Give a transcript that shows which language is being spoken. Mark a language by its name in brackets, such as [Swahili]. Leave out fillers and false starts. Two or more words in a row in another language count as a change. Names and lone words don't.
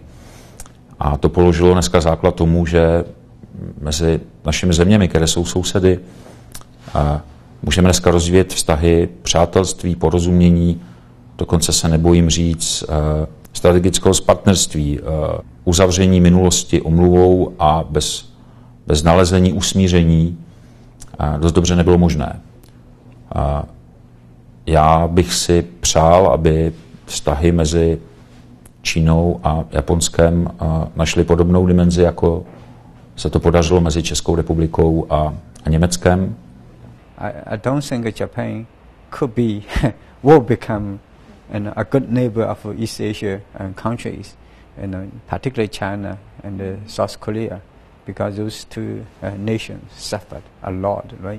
[Czech] A to položilo dneska základ tomu, že mezi našimi zeměmi, které jsou sousedy, můžeme dneska rozvíjet vztahy, přátelství, porozumění, dokonce se nebojím říct strategického partnerství, uzavření minulosti omluvou a bez nalezení usmíření dost dobře nebylo možné. Já bych si přál, aby vztahy mezi Čínou a Japonskem našly podobnou dimenzi, jako se to podařilo mezi Českou republikou a Německem. [English] I don't think Japan could be, will become a good neighbor of East Asia countries, particularly China and South Korea, because those two nations suffered a lot, right?